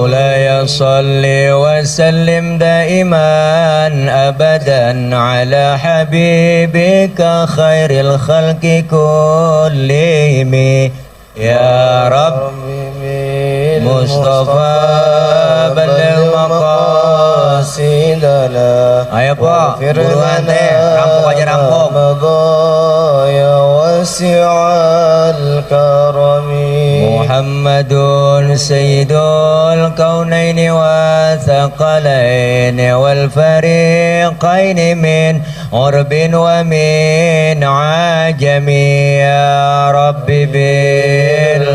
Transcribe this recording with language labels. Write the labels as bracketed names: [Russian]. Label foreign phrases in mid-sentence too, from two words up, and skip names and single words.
[Arabic] مولاي صل وسلم دائما أبدا على حبيبك خير الخلق كلهم يا رب. مصطفى بلغ مقاصدنا. [Javanese] Ayo Pak, buruan teh, rampung aja rampung. [Arabic] يا واسع الكرم. محمد سيد الكونين والثقلين والفريقين من عرب ومن عجم يا ربي ب